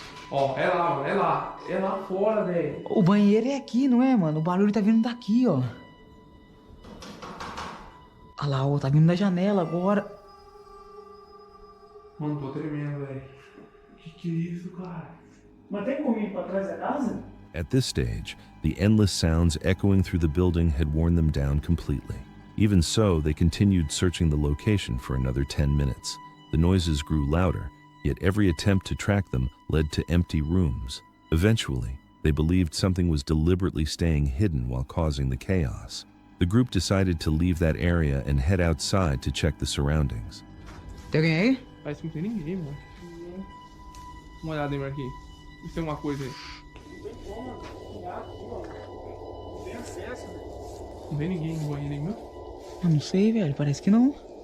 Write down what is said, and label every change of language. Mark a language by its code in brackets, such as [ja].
[pt] Ó, é lá, mano. É lá fora, velho. O banheiro é aqui, não é, mano? O barulho tá vindo daqui, ó. Olha lá, ó, tá vindo da janela agora. Mano, tô tremendo, velho. Que é isso, cara? Mas tem como ir pra trás da casa? [en] At this stage, the endless sounds echoing through the building had worn them down completely. Even so, they continued searching the location for another 10 minutes. The noises grew louder, yet every attempt to track them led to empty rooms. Eventually, they believed something was deliberately staying hidden while causing the chaos. The group decided to leave that area and head outside to check the surroundings. [pt] Tem alguém aí? Parece que não tem ninguém, mano. Uma olhada aí, Marquinhos. Se tem alguma coisa aí. Não tem como, pegar aqui, ó. Não tem acesso, velho. Não tem ninguém no banheiro aí, meu? Eu não sei, velho, parece que não.